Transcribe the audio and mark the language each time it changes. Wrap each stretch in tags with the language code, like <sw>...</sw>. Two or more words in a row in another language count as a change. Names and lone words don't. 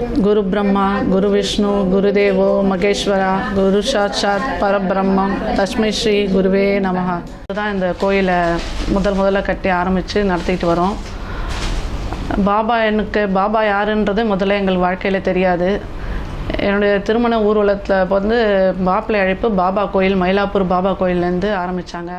<sa>गुरु ब्रह्मा गुरु विष्णु गुरुदेवो महेश्वरा गुरु साक्षात् परब्रह्म तस्मै श्री गुरवे नमः.</sa> <ta>இதுதான் இந்த கோயிலை முதல்ல கட்டி ஆரம்பித்து நடத்திட்டு வரோம். பாபா யாருன்றது முதல்ல எங்கள் வாழ்க்கையில் தெரியாது. என்னுடைய திருமண ஊர்வலத்தில் வந்து மாப்பிள்ளை அழைப்பு பாபா கோயில், மயிலாப்பூர் பாபா கோயிலேருந்து ஆரம்பித்தாங்க.</ta>